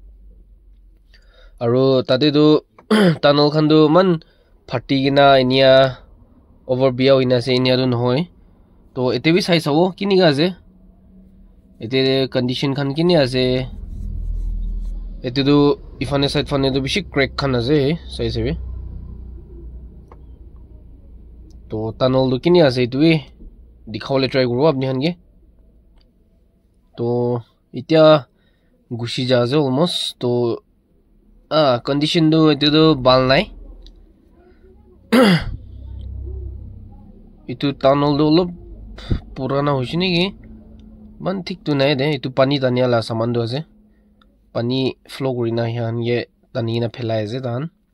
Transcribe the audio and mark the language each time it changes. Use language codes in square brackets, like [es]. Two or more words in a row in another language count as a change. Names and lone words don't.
[nag] aru tade du tunnel khan du man phati gina inia over biya hoina ase inia du nohoy to ete bi sai sabo kini ga ase ete condition khan kini ase ete du ifane side fane du bishi crack khan ase sai sebe to tunnel du kini ase itui dikhawole try kurbo apni han ge to itia gushi ja ase almost to condition du ete du bal nai itu tunnel du lop purana hoishini ki man thik tu nai de itu pani tania la saman du ase pani flow kurina hian ye tani na phelai ase tan